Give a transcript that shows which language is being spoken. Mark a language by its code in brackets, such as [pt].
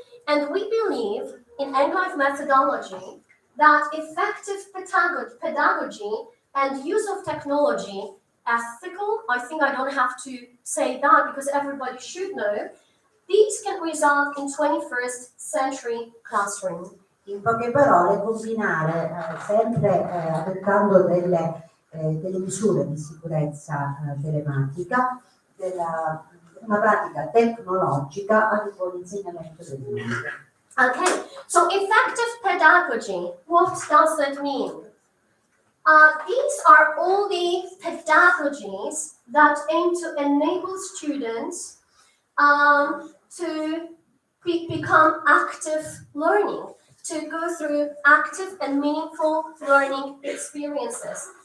[en] And we believe in Englife methodology that effective pedagogy and use of technology, ethical, I think I don't have to say that because everybody should know, these can result in 21st century classroom. [it] In poche parole, combinare sempre adottando delle misure di sicurezza telematica, una pratica tecnologica al buon insegnamento del lingue. [en] Okay, so effective pedagogy, what does that mean? These are all the pedagogies that aim to enable students to become active learning, to go through active and meaningful learning experiences.